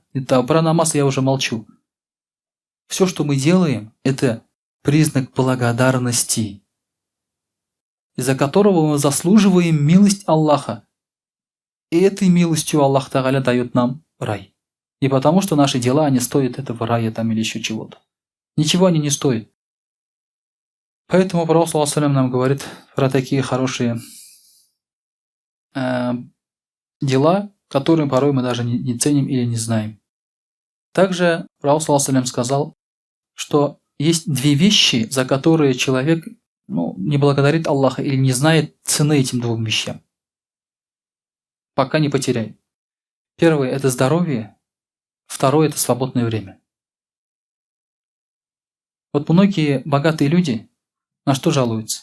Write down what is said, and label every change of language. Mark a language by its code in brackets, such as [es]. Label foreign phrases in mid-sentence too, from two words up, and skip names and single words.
[ru] Это про намаз я уже молчу. Все, что мы делаем, это признак благодарности, из-за которого мы заслуживаем милость Аллаха. И этой милостью Аллах Тааля дает нам рай. Не потому, что наши дела, они стоят этого рая там или еще чего-то. Ничего они не стоят. Поэтому Пророк [ar] صلى الله عليه وسلم [ru] нам говорит про такие хорошие дела, которые порой мы даже не ценим или не знаем. Также Пророк [ar] صلى الله عليه وسلم [ru] сказал, что есть 2 вещи, за которые человек не благодарит Аллаха или не знает цены этим 2 вещам, пока не потеряет. Первое – это здоровье, второе – это свободное время. Вот многие богатые люди на что жалуются?